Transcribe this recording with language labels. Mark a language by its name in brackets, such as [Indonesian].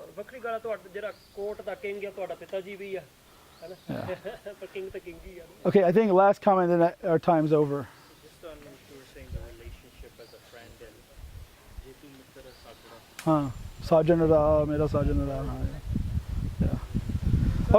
[Punjabi] ਵੱਖਰੀ ਗੱਲ ਤੁਹਾਡਾ ਜਿਹੜਾ ਕੋਟ ਦਾ ਕਿੰਗ ਹੈ ਤੁਹਾਡਾ ਪਿਤਾ ਜੀ ਵੀ ਆ ਹੈਨਾ ਪਰ ਕਿੰਗ ਤਾਂ ਕਿੰਗ ਹੀ ਆ [English] Okay, I think last comment and then our time's over. Just on you were saying the relationship as a friend and [Punjabi] jeetu mitra sajna. हाँ साजन रहा मेरा साजन रहा yeah.